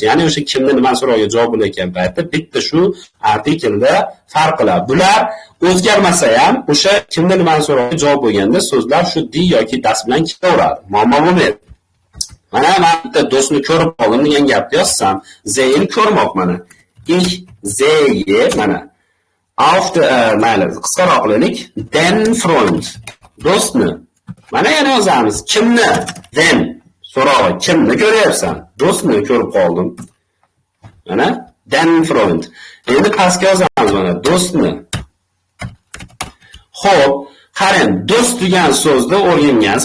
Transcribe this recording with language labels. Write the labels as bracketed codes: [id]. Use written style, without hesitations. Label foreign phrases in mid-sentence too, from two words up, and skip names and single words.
[uz] Ya'ni o'sha kimni nima so'roqqa javob bo'layotgan paytda bitta shu artiklda farq qiladi. Bular o'zgarmasa ham o'sha kimni nima so'roqqa javob bo'lganda so'zlar shu di yoki das bilan ketaveradi. Muammo bo'lmaydi. Mana men bitta do'stni ko'rib qoldim degan gapni yozsam, zeyn ko'rmoq mana. [de] Ich sehe [uz] mana [de] auf der [uz] mayli qisqaroq qilaylik. [de] Den Freund. [uz] Do'stni. Mana yana yozamiz. Kimni? Den. So'rog'i, kimni ko'ryapsan? Do'stni ko'rib qoldim. Mana [de] den Freund. [uz] Endi pastga yozamiz mana do'stni. Xo'p, qarang, do'st degan so'zni o'rgangansiz.